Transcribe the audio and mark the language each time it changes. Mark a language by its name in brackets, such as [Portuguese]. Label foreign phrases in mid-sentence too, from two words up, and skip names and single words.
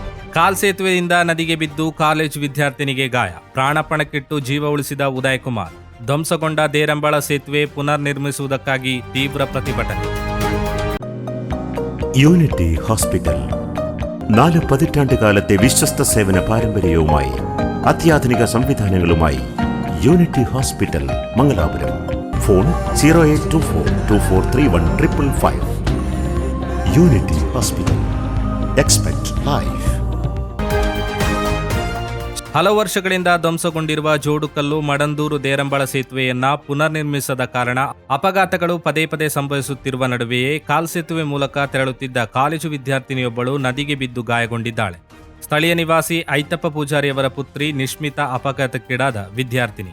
[Kannada] ಕಾಲ್ಸೇತುವೆಯಿಂದ ನದಿಗೆ ಬಿದ್ದು ಕಾಲೇಜು ವಿದ್ಯಾರ್ಥಿನಿಗೆ ಗಾಯ, ಪ್ರಾಣಪಣಕ್ಕಿಟ್ಟು ಜೀವ ಉಳಿಸಿದ ಉದಯ್ ಕುಮಾರ್. ಧ್ವಂಸಗೊಂಡ ದೇರಂಬಳ ಸೇತುವೆ ಪುನರ್ ನಿರ್ಮಿಸುವುದಕ್ಕಾಗಿ ತೀವ್ರ ಪ್ರತಿಭಟನೆ. [Malayalam] യൂണിറ്റി ഹോസ്പിറ്റൽ 4 പതിറ്റാണ്ടുകാലത്തെ വിശ്വസ്ത സേവന പാരമ്പര്യവുമായി അത്യാധുനിക സംവിധാനങ്ങളുമായി യൂണിറ്റി ഹോസ്പിറ്റൽ മംഗലാപുരം. ഫോൺ 0824243155. [English] Unity Hospital. Expect life. [Kannada] ಹಲವು ವರ್ಷಗಳಿಂದ ಧ್ವಂಸಗೊಂಡಿರುವ ಜೋಡುಕಲ್ಲು ಮಡಂದೂರು ದೇರಂಬಳ ಸೇತುವೆಯನ್ನ ಪುನರ್ ನಿರ್ಮಿಸದ ಕಾರಣ ಅಪಘಾತಗಳು ಪದೇ ಪದೇ ಸಂಭವಿಸುತ್ತಿರುವ ನಡುವೆಯೇ ಕಾಲ್ಸೇತುವೆ ಮೂಲಕ ತೆರಳುತ್ತಿದ್ದ ಕಾಲೇಜು ವಿದ್ಯಾರ್ಥಿನಿಯೊಬ್ಬಳು ನದಿಗೆ ಬಿದ್ದು ಗಾಯಗೊಂಡಿದ್ದಾಳೆ. ಸ್ಥಳೀಯ ನಿವಾಸಿ ಐತಪ್ಪ ಪೂಜಾರಿಯವರ ಪುತ್ರಿ ನಿಶ್ಮಿತಾ ಅಪಘಾತಕ್ಕೀಡಾದ ವಿದ್ಯಾರ್ಥಿನಿ.